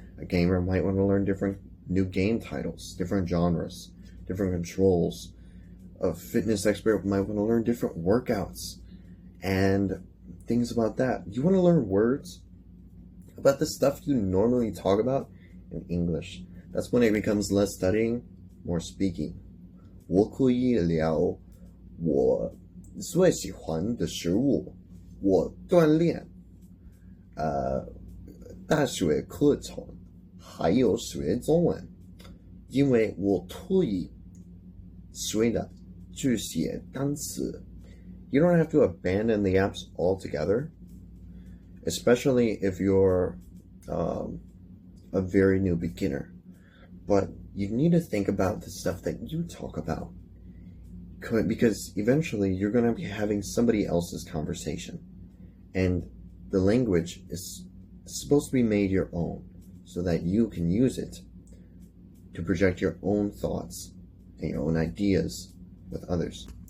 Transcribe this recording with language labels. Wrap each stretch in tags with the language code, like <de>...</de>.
<en>A gamer might want to learn different new game titles, different genres, different controls. A fitness expert might want to learn different workouts and things about that. You want to learn words about the stuff you normally talk about in English. That's when it becomes less studying, more speaking.</en> <zh>我可以聊我最喜欢的食物，我锻炼，大学课程，还有学中文，因为我特意学的这些单词。</zh> <en>You don't have to abandon the apps altogether, especially if you're a very new beginner. But you need to think about the stuff that you talk about, because eventually you're going to be having somebody else's conversation, and the language is supposed to be made your own so that you can use it to project your own thoughts and your own ideas with others.</en>